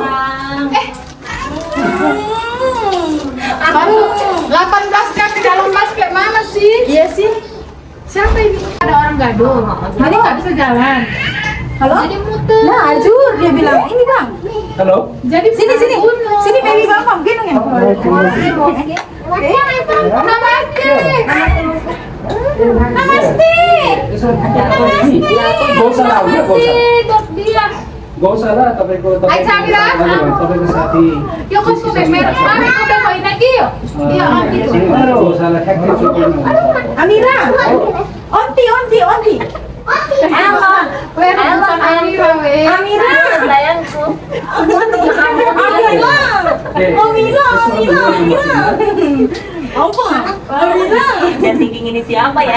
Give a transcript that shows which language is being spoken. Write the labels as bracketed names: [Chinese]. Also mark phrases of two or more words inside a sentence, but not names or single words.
[Indonesian] Baru 18 kaki dalam bus kayak mana sih? Iya sih. Siapa ini? Ada orang gaduh. Jadi nggak bisa jalan. Halo? Jadi muter. Nah, Ajur dia bilang, ini Bang. [Nepali] हेलो [Indonesian] Jadi Sini sini. Sini baby Bang, gendong ya. Namaste. Namaste. [Nepali] गौशाला हो क्या गौशाला [Indonesian] Dia. [Nepali] गौशाला तपाईँको [Indonesian] Ai, Samira? [Nepali] तपाईँको साथी [Indonesian] Yo kok suka merah? Kami udah main lagi yuk. Iya, gitu. [Nepali] गौशाला ठ्याक्कै चोकमा हुन्छ [Indonesian] Amira. Onti. Halo. Bukan Amira, weh. Amira. Sayangku. Amira. Apa? Amira. Cantik ini siapa ya?